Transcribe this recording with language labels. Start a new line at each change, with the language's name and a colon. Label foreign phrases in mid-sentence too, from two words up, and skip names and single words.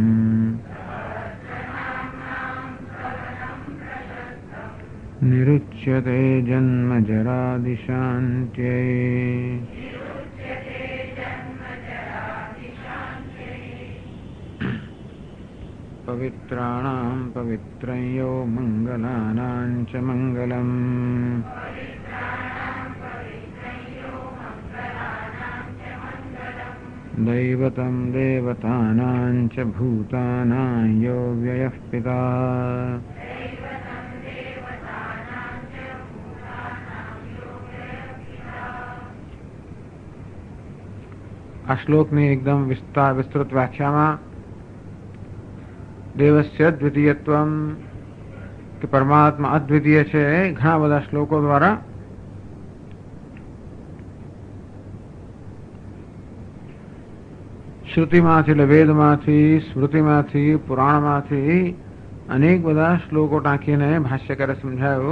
Sanskrit: निरुच्यते जन्मजरादिशान्त्यै पवित्राणां पवित्रं यो मङ्गलानां च मङ्गलम् दैवतं देवतानां च भूतानां यो व्ययः पिता
Gujarati: આ શ્લોકની એકદમ વિસ્તૃત વ્યાખ્યામાં
Sanskrit: દેવસ્ય દ્વિતીયત્વમ
Gujarati: કે પરમાત્મા અદ્વિતીય છે ઘણા બધા શ્લોકો દ્વારા શ્રુતિમાંથી એટલે વેદમાંથી સ્મૃતિમાંથી પુરાણમાંથી અનેક બધા શ્લોકો ટાંકીને ભાષ્યકારે સમજાયું